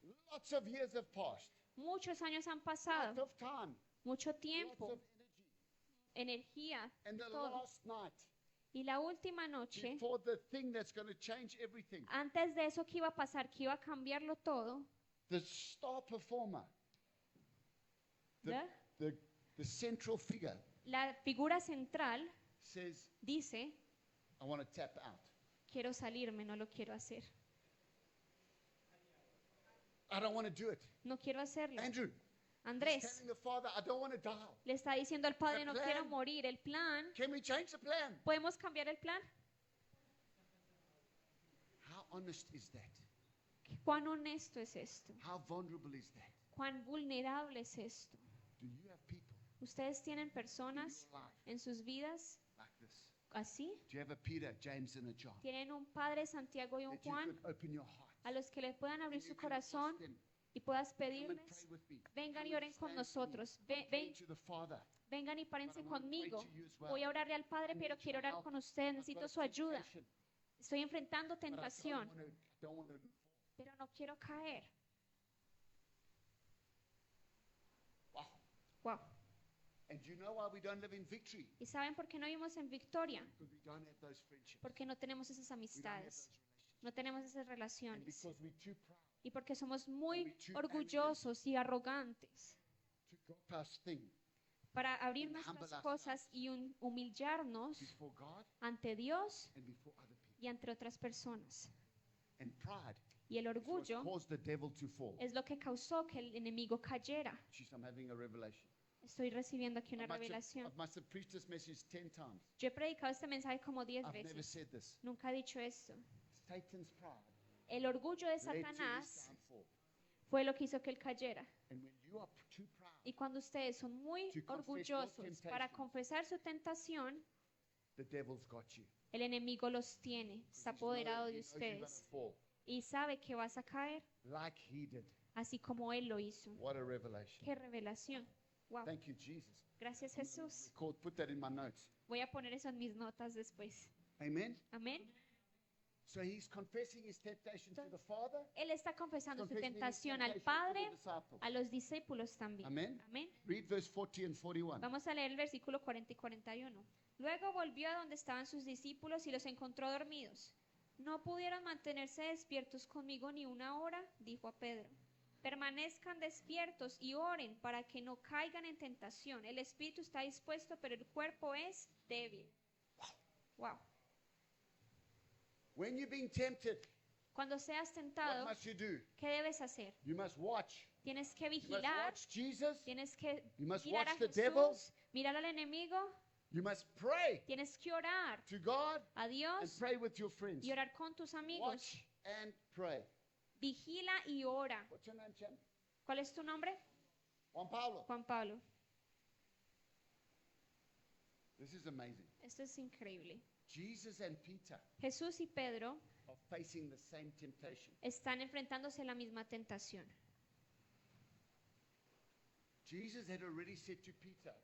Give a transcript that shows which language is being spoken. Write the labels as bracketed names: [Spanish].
[English] lots of years have passed. [Spanish] muchos años han [English] Lots [Spanish] pasado, [English] of time. [Spanish] mucho [English] Lots [Spanish] tiempo, [English] of energy. [Spanish] energía, [English] And the [Spanish] todo. [English] last night, [Spanish] Y la última noche, [English] before the thing that's going to change everything, [Spanish] antes de eso que iba a pasar, que iba a cambiarlo todo, [English] the star performer, [Spanish] ¿verdad? [English] the central figure, [Spanish] La figura central [English] says, [Spanish] dice, [English] I want to tap out. [Spanish] quiero salirme, no lo quiero hacer. [English] I don't want to do it. [Spanish] No quiero hacerlo. [English] Andrew, he's [Spanish] Andrés [English] telling the father, I don't want to die. [Spanish] le está diciendo al padre, [English] The [Spanish] no [English] plan. [Spanish] quiero morir. El plan, [English] Can we change the plan? [Spanish] ¿podemos cambiar el plan? [English] How honest is that? [Spanish] ¿Cuán honesto es esto? [English] How vulnerable is that? [Spanish] ¿Cuán vulnerable es esto? [English] Do you have people [Spanish] ¿Ustedes tienen [English] in [Spanish] personas [English] your life [Spanish] en sus vidas [English] like this? [Spanish] así? [English] Do you have a Peter, James, and a John? [Spanish] ¿Tienen un Padre, Santiago y un [English] That you [Spanish] Juan [English] could open your heart [Spanish] a los que les puedan abrir [English] and [Spanish] su [English] you can ask [Spanish] corazón [English] them, [Spanish] y puedas [English] come and [Spanish] pedirles, [English] pray with me. [Spanish] vengan y [English] Come and [Spanish] oren con [English] stand with me. [Spanish] nosotros, [English] I'm praying to the Father. [Spanish] vengan y párense [English] But I wanna pray [Spanish] conmigo. [English] to you as well. [Spanish] Voy a orarle al Padre, [English] I [Spanish] pero [English] need [Spanish] quiero [English] your [Spanish] orar [English] help. [Spanish] con ustedes, [English] I've [Spanish] necesito [English] got [Spanish] su [English] a [Spanish] ayuda. [English] temptation, [Spanish] Estoy enfrentando [English] but I [Spanish] tentación, [English] don't wanna [Spanish] pero no quiero caer. [English] Wow. Wow. And you know why we don't live in victory? [Spanish] ¿Y saben por qué no vivimos en victoria? [English] Because we don't have those friendships. [Spanish] Porque no tenemos esas [English] We don't have [Spanish] amistades, [English] those relationships. [Spanish] No tenemos esas [English] And [Spanish] relaciones. [English] because we're too proud [Spanish] Y porque somos muy [English] we're too [Spanish] orgullosos y arrogantes [English] to drop our sting [Spanish] para abrir [English] and [Spanish] nuestras [English] humble [Spanish] cosas y humillarnos [English] before God [Spanish] ante Dios [English] and before other people. [Spanish] y ante otras personas. [English] And pride [Spanish] Y el [English] is what [Spanish] orgullo [English] caused the devil to fall. [Spanish] es lo que causó que el enemigo cayera. [English] Jeez, I'm having a revelation. [Spanish] Estoy recibiendo aquí una [English] I must [Spanish] revelación. [English] preached this message 10 times. [Spanish] Yo he predicado este mensaje como 10 [English] I've never [Spanish] veces. [English] said this. [Spanish] Nunca he dicho esto. [English] Satan's pride [Spanish] El orgullo de [English] led to his [Spanish] Satanás [English] downfall. [Spanish] fue lo que hizo que él cayera. [English] And when you are too proud, [Spanish] Y cuando ustedes son muy [English] To confess your [Spanish] orgullosos para [English] temptations. [Spanish] confesar su tentación, [English] the devil's got you. [Spanish] el enemigo los tiene, está apoderado de [English] He knows you're [Spanish] ustedes [English] gonna fall, [Spanish] y sabe que vas a caer, [English] like he did. [Spanish] así como él lo hizo. [English] What a revelation. [Spanish] Qué revelación. Wow. [English] Thank you, Jesus. [Spanish] Gracias, Jesús. [English] Put that in my notes. [Spanish] Voy a poner eso en mis notas después. [English] Amen. [Spanish] Amén. [English] So he's confessing his temptation to the Father, [Spanish] Él está confesando su [English] confessing his [Spanish] tentación al [English] temptation to [Spanish] Padre, [English] the disciples. [Spanish] a los discípulos también. Amén. Amén. [English] Read verse 40 and 41. [Spanish] Vamos a leer el versículo 40 y 41. Luego volvió a donde estaban sus discípulos y los encontró dormidos. No pudieron mantenerse despiertos conmigo ni una hora, dijo a Pedro. Permanezcan despiertos y oren para que no caigan en tentación. El espíritu está dispuesto, pero el cuerpo es débil. [English] Wow. When you're being tempted, [Spanish] Cuando seas [English] what [Spanish] tentado, [English] must you do? [Spanish] ¿qué debes hacer? [English] You must watch. [Spanish] Tienes que [English] You must [Spanish] vigilar, [English] watch Jesus. [Spanish] tienes que [English] You must [Spanish] mirar a [English] watch the devil. [Spanish] Jesús, mirar al enemigo, [English] You must pray [Spanish] tienes que orar [English] to God [Spanish] a [English] and [Spanish] Dios [English] pray with your friends. [Spanish] y orar con tus amigos. [English] Watch and pray. [Spanish] Vigila y ora. [English] What's your name, champ? [Spanish] ¿Cuál es tu nombre? Juan Pablo. Juan Pablo. [English] This is amazing. [Spanish] Esto es increíble. [English] Jesus and Peter [Spanish] Jesús y Pedro [English] are facing the same temptation. [Spanish] están enfrentándose a la misma tentación. [English] Jesus had already said to Peter